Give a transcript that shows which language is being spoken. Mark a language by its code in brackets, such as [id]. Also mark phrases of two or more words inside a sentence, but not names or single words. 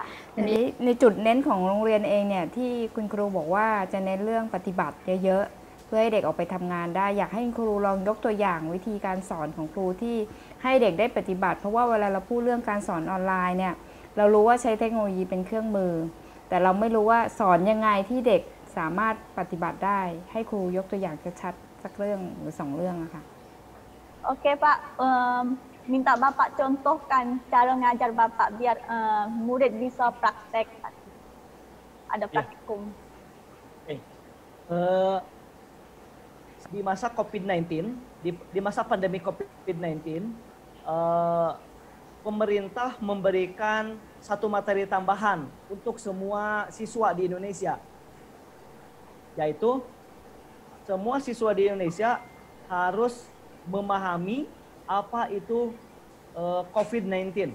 [th] ทีนี้ในจุดเน้นของโรงเรียนเองเนี่ยที่คุณครูบอกว่าจะเน้นเรื่องปฏิบัติเยอะๆเพื่อให้เด็กออกไปทำงานได้อยากให้คุณครูลองยกตัวอย่างวิธีการสอนของครูที่ให้เด็กได้ปฏิบัติเพราะว่าเวลาเราพูดเรื่องการสอนออนไลน์เนี่ยเรารู้ว่าใช้เทคโนโลยีเป็นเครื่องมือแต่เราไม่รู้ว่าสอนยังไงที่เด็กสามารถปฏิบัติได้ให้ครูยกตัวอย่างชัดๆสักเรื่องหรือ2 เรื่องอะค่ะ [id] Oke Pak, minta Bapak contohkan cara ngajar Bapak biar murid bisa praktek. Ada praktikum. Oke. Di masa COVID-19, di masa pandemi COVID-19, pemerintah memberikan satu materi tambahan untuk semua siswa di Indonesia, yaitu semua siswa di Indonesia harus memahami apa itu COVID-19.